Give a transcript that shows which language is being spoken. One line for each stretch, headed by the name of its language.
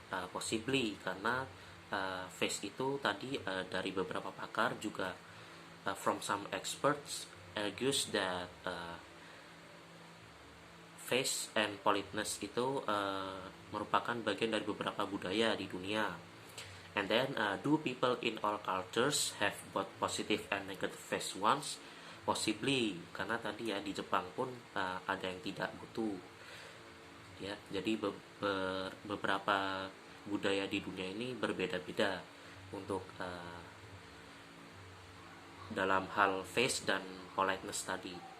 Indonesian: Possibly, karena face itu tadi dari beberapa pakar juga
English: from some experts argues that face and politeness
Indonesian: itu merupakan bagian dari beberapa budaya di dunia.
English: And then do people in all cultures have both positive and negative face once?
Indonesian: Possibly, karena tadi ya di Jepang pun ada yang tidak butuh. Ya, jadi beberapa budaya di dunia ini berbeda-beda untuk dalam hal face dan politeness tadi.